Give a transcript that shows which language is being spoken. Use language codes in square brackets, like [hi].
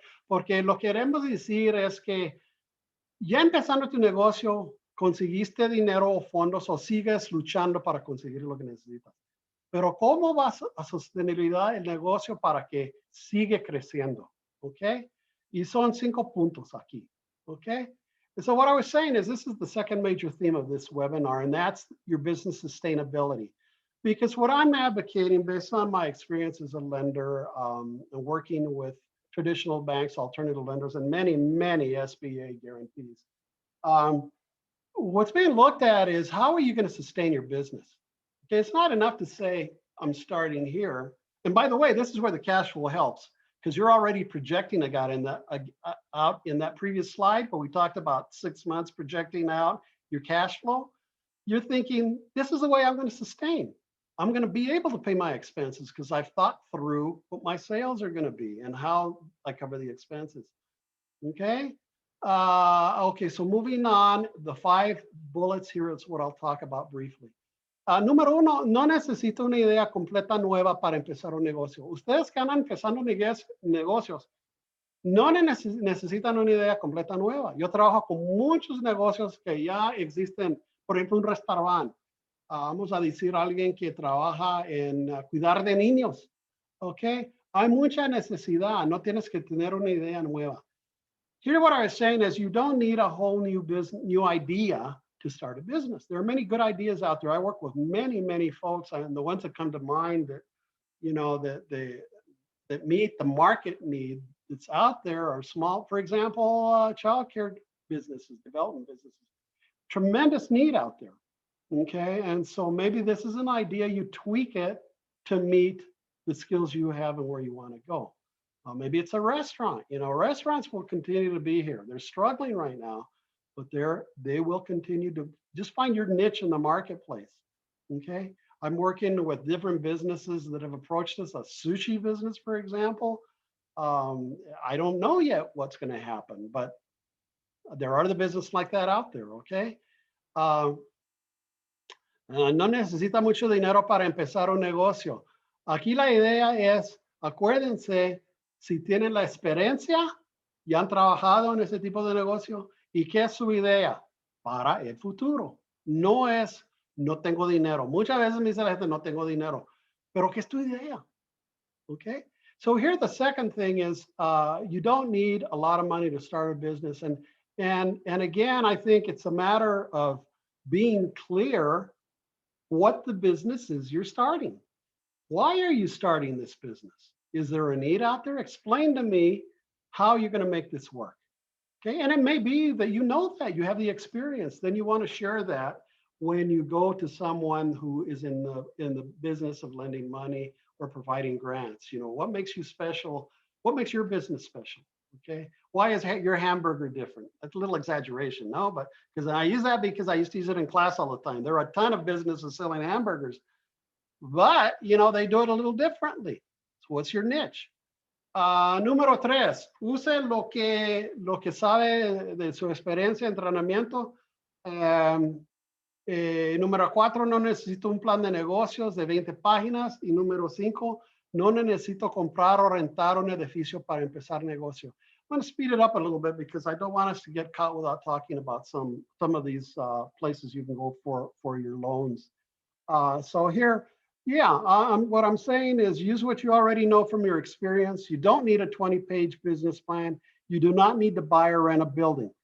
[es] Porque lo que queremos decir es que ya empezando tu negocio, conseguiste dinero o fondos o sigues luchando para conseguir lo que necesitas. Pero ¿cómo vas a sostenibilidad el negocio para que siga creciendo? Okay, y son 5 puntos aquí. [en] Okay, and so what I was saying is this is the second major theme of this webinar, and that's your business sustainability. Because what I'm advocating, based on my experience as a lender and working with traditional banks, alternative lenders, and many, many SBA guarantees, what's being looked at is how are you going to sustain your business? Okay, it's not enough to say, I'm starting here. And by the way, this is where the cash flow helps, because you're already projecting out in that previous slide where we talked about 6 months projecting out your cash flow. You're thinking, this is the way I'm going to sustain. I'm going to be able to pay my expenses because I've thought through what my sales are going to be and how I cover the expenses. Okay. Okay, so moving on, the 5 bullets here is what I'll talk about briefly. [es] Número 1, no necesito una idea completa nueva para empezar un negocio. Ustedes que andan empezando negocios, no necesitan una idea completa nueva. Yo trabajo con muchos negocios que ya existen, por ejemplo, un restaurante. Vamos a decir alguien que trabaja en cuidar de niños. ¿Ok? Hay mucha necesidad, no tienes que tener una idea nueva. [en] Here, what I was saying is you don't need a whole new idea to start a business. There are many good ideas out there. I work with many folks, and the ones that come to mind that, you know, that meet the market need that's out there are small. For example, childcare businesses, development businesses, tremendous need out there. Okay, and so maybe this is an idea, you tweak it to meet the skills you have and where you want to go. Maybe it's a restaurant. You know, restaurants will continue to be here. They're struggling right now, but they will continue to just find your niche in the marketplace. Okay, I'm working with different businesses that have approached us. A sushi business, for example. I don't know yet what's going to happen, but there are the businesses like that out there. Okay. [es] No necesita mucho dinero para empezar un negocio. Aquí la idea es, acuérdense, si tienen la experiencia, ya han trabajado en ese tipo de negocio, ¿y qué es su idea? Para el futuro. No es, no tengo dinero. Muchas veces me dice la gente, no tengo dinero. Pero ¿qué es tu idea? Okay. [en] So here the second thing is, you don't need a lot of money to start a business. And again, I think it's a matter of being clear what the business is you're starting. Why are you starting this business? Is there a need out there? Explain to me how you're going to make this work. Okay, and it may be that you know that you have the experience. Then you want to share that when you go to someone who is in the business of lending money or providing grants. You know, what makes you special? What makes your business special? Okay, why is your hamburger different? That's a little exaggeration, no, but because I use that because I used to use it in class all the time. There are a ton of businesses selling hamburgers, but you know, they do it a little differently. So what's your niche? [es] Número 3, use lo que sabe de su experiencia, entrenamiento. Número 4, no necesito un plan de negocios de 20 páginas. Y número 5, no necesito comprar o rentar un edificio para empezar negocio. [en] I'm going to speed it up a little bit because I don't want us to get caught without talking about some of these places you can go for your loans. So here, yeah, what I'm saying is use what you already know from your experience. You don't need a 20-page business plan. You do not need to buy or rent a building.